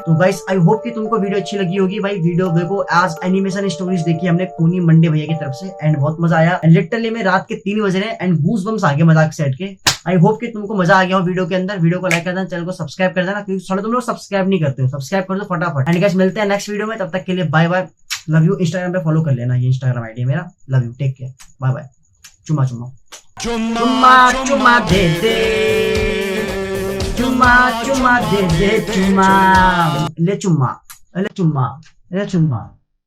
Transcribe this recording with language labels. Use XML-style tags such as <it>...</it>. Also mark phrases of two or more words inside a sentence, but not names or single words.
<hi>तो</hi> <en>guys I hope</en> <hi>कि तुमको वीडियो अच्छी लगी होगी। भाई वीडियो देखो, आज</hi> <en>animation stories</en> <hi>देखी हमने कोनी मंडे भैया की तरफ से एंड बहुत मजा आया। लिटरली में रात के 3 बज रहे एंड</hi> <en>goose bumps</en> <hi>आ गए मजाक सेट के।</hi> <en>I hope</en> <hi>कि तुमको मजा आ गया हो वीडियो के अंदर। वीडियो को लाइक कर देना, चैनल को सब्सक्राइब कर देना, क्योंकि साले तुम लोग सब्सक्राइब नहीं करते हो। सब्सक्राइब कर दो फटाफट।</hi> <en>and guys</en> <hi>मिलते हैं</hi> <en>next video</en> <hi>में, तब तक के लिए</hi> <en>bye bye, love you.</en> <hi>इंस्टाग्राम पे फॉलो कर लेना, ये इंस्टाग्राम आईडी है मेरा।</hi> <en>love you, take care, bye bye.</en> <hi>चुम्मा चुम्मा चुम्मा चुम्मा दे दे, चुम्मा चुम्मा दे दे, चुम्मा ले चुम्मा, ले चुम्मा, ले चुम्मा।</hi>